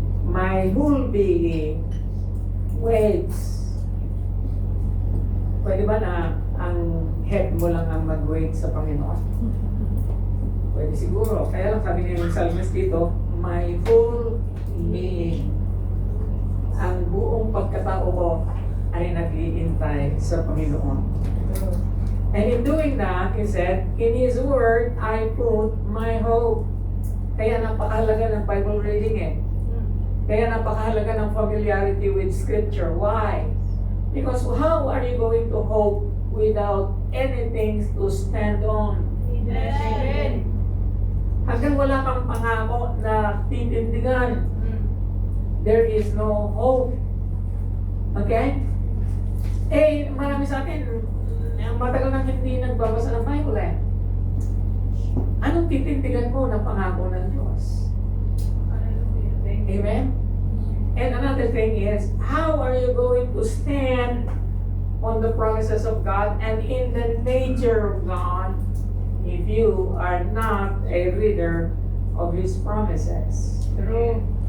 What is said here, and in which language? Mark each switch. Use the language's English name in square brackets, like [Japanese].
[English] My whole being waits. [Filipino] Pwede ba na ang head mo lang ang mag-wait sa Panginoon? Pwede siguro. Kaya lang sabi niya yung psalmist dito, [English] my whole being, [Filipino] ang buong pagkatao ko ay nag-iintay sa Panginoon. [English] And in doing that, he said, in His Word, I put my hope. [Filipino] Kaya napakahalaga ng Bible reading eh. Kaya napakahalaga ng familiarity with Scripture. Why? [English] Because how are you going to hope without anything to stand on? Amen. [Filipino] Hanggang wala kang pangako na titindigan, [English] there is no hope. [Filipino] Okay? Eh, marami sa atin, matagal nang hindi nagbabasa ng Bible eh. Anong titindigan mo ng pangako ng Diyos? [English] Amen? And another thing is, how are you going to stand on the promises of God and in the nature of God if you are not a reader of His promises? True.